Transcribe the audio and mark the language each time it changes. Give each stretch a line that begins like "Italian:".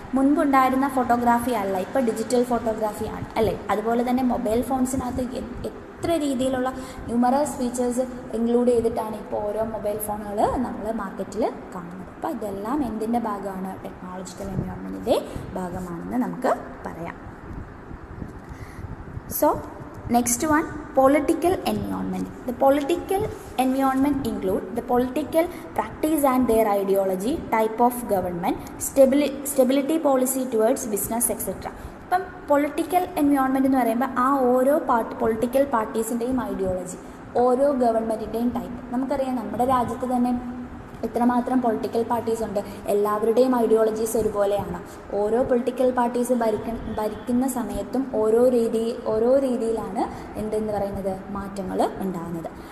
Malayalam: മുൻപുണ്ടായിരുന്ന photography അല്ല, ഇപ്പോൾ digital ഫോട്ടോഗ്രാഫിയാണ്, അല്ലേ? അതുപോലെ തന്നെ മൊബൈൽ ഫോൺസിനകത്ത് എത്ര രീതിയിലുള്ള ന്യൂമറസ് ഫീച്ചേഴ്സ് ഇൻക്ലൂഡ് ചെയ്തിട്ടാണ് ഇപ്പോൾ ഓരോ മൊബൈൽ ഫോണുകൾ നമ്മൾ മാർക്കറ്റിൽ കാണുന്നത്. അപ്പോൾ ഇതെല്ലാം എന്തിൻ്റെ ഭാഗമാണ്? ടെക്നോളജിക്കൽ എൻവയോൺമെൻറ്റിൻ്റെ ഭാഗമാണെന്ന് നമുക്ക് പറയാം.
English: So next one, political environment. The political environment include the political practice and their ideology, type of government, stability policy towards business etc.
Malayalam: ഇപ്പം പൊളിറ്റിക്കൽ എൻവയോൺമെൻറ്റ് എന്ന് പറയുമ്പോൾ ആ ഓരോ പൊളിറ്റിക്കൽ പാർട്ടീസിൻ്റെയും ഐഡിയോളജി, ഓരോ ഗവൺമെൻറ്റിൻ്റെയും ടൈപ്പ്. നമുക്കറിയാം നമ്മുടെ രാജ്യത്ത് തന്നെ എത്രമാത്രം പൊളിറ്റിക്കൽ പാർട്ടീസ് ഉണ്ട്. എല്ലാവരുടെയും ഐഡിയോളജീസ് ഒരുപോലെയാണ്. ഓരോ പൊളിറ്റിക്കൽ പാർട്ടീസ് ഭരിക്കുന്ന സമയത്തും ഓരോ രീതിയിലാണ് എന്തെന്ന് പറയുന്നത് മാറ്റങ്ങൾ ഉണ്ടാകുന്നത്.